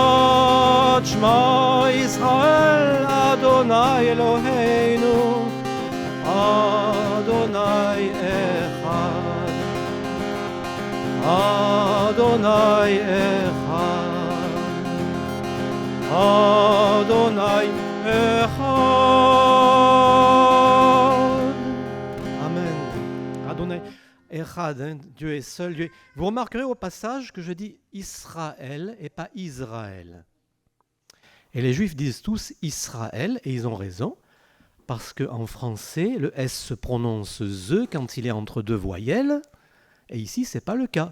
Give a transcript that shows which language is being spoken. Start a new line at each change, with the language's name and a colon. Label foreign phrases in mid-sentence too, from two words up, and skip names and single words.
Hebrew: שמע ישראל, אדוני אלוהינו, אדוני אחד, אדוני אחד, אדוני אחד. Amen. אדוני אחד,
French: Dieu est seul. Dieu. Vous remarquerez au passage que je dis Israël et pas Israël. Et les Juifs disent tous Israël, et ils ont raison, parce qu'en français, le S se prononce ZE quand il est entre deux voyelles, et ici, ce n'est pas le cas.